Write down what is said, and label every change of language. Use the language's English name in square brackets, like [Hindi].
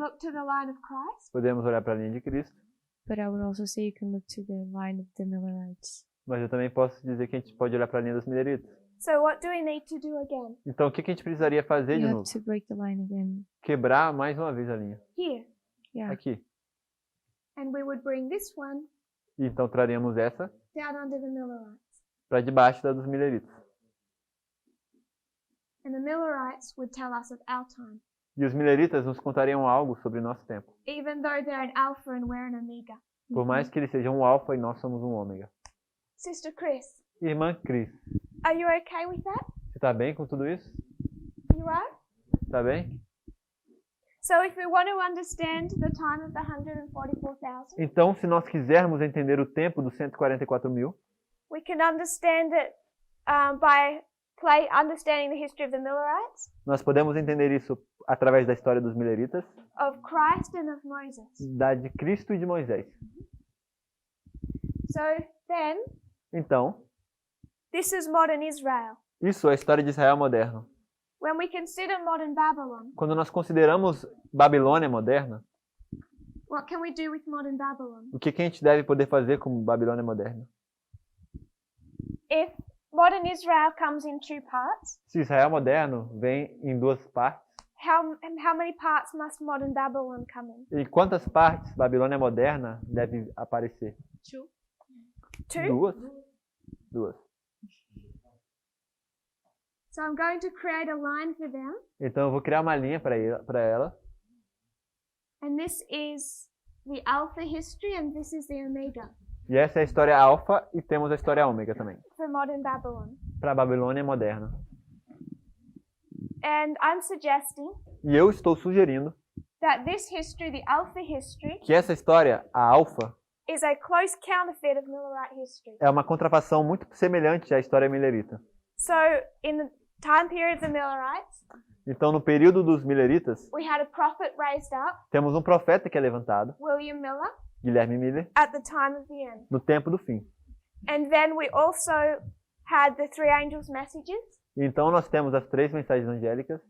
[English] look to the line of Christ, [Portuguese] podemos olhar para a linha de Cristo, [English] but I would also say you can look to the line of the Millerites. [Portuguese] mas eu também posso dizer que a gente pode olhar para a linha dos Mileritas. [English] So what do we need to do again? [Portuguese] Então o que que a gente precisaria fazer [English] You [Portuguese] de [English] have [Portuguese] novo? [English] to break the line again. [Portuguese] Quebrar mais uma vez a linha. [English] Here. Yeah. [Portuguese] Aqui. [English] And we would bring this one [Portuguese] E então traremos essa [English] down under the Millerites. [Portuguese] para debaixo da dos mileritas. [English] And the Millerites would tell us of our time, [Portuguese] E os mileritas nos contariam algo sobre o nosso tempo. [English] even though they're an Alpha and we're an Omega. [Portuguese] Por mais que eles sejam um alfa e nós somos um ômega. [English] Sister Chris, [Portuguese] Irmã Cris, [English] are you okay with that? [Portuguese] você tá bem com tudo isso? [English] You are? [Portuguese] Tá bem? [English] So if we want to understand the time of the 144,000, [Portuguese] Então, se nós quisermos entender o tempo dos 144.000, [English] we can understand it by understanding the history of the Millerites, [Portuguese] nós podemos entender isso através da história dos mileritas, [English] of Christ and of Moses. [Portuguese] da de Cristo e de Moisés. [English] So then, [Portuguese] Então, [English] this is modern Israel. [Portuguese] isso é a história de Israel moderno. [English] When we consider modern Babylon, [Portuguese] Quando nós consideramos Babilônia moderna, [English] what can we do with modern Babylon? [Portuguese] o que que a gente deve poder fazer com Babilônia moderna? [English] If modern Israel comes in two parts, [Portuguese] Se Israel moderno vem em duas partes, [English] how many parts must modern Babylon come in? [Portuguese] e quantas partes Babilônia moderna deve aparecer? [English] Two. [Portuguese] Duas? Duas. [English] So I'm going to create a line for them, [Portuguese] Então eu vou criar uma linha para ela. [English] and this is the Alpha history, and this is the Omega [Portuguese] E essa é a história alfa e temos a história ômega também. [English] for modern Babylon. [Portuguese] Para a Babilônia moderna. [English] And I'm suggesting [Portuguese] E eu estou sugerindo [English] that this history, the Alpha history, [Portuguese] que essa história, a alfa, [English] is a close counterfeit of Millerite history. [Portuguese] é uma contrafação muito semelhante à história milerita. [English] So in the time period of the Millerites, [Portuguese] Então, no período dos mileritas, [English] we had a prophet raised up, [Portuguese] temos um profeta que é levantado, [English] William Miller, [Portuguese] Guilherme Miller, [English] at the time of the end. [Portuguese] no tempo do fim. [English] And then we also had the three angels' messages, [Portuguese] E então nós temos as três mensagens angélicas